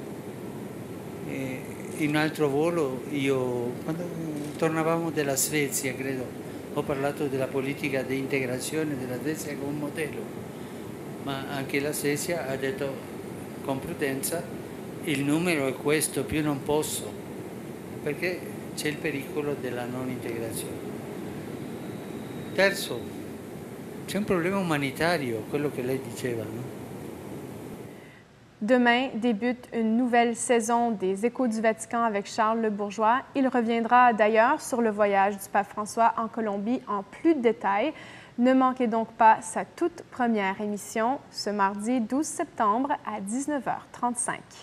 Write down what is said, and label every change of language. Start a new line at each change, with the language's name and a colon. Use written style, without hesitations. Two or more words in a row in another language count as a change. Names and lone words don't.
Italian: In un altro volo, quando tornavamo dalla Svezia, credo, ho parlato della politica di integrazione della Svezia come un modello, ma anche la Svezia ha detto con prudenza il numero è questo, più non posso, perché c'è il pericolo della non integrazione. Terzo, c'è un problema umanitario, quello che lei diceva, no?
French: Demain débute une nouvelle saison des Échos du Vatican avec Charles Le Bourgeois. Il reviendra d'ailleurs sur le voyage du pape François en Colombie en plus de détails. Ne manquez donc pas sa toute première émission ce mardi 12 septembre à 19h35.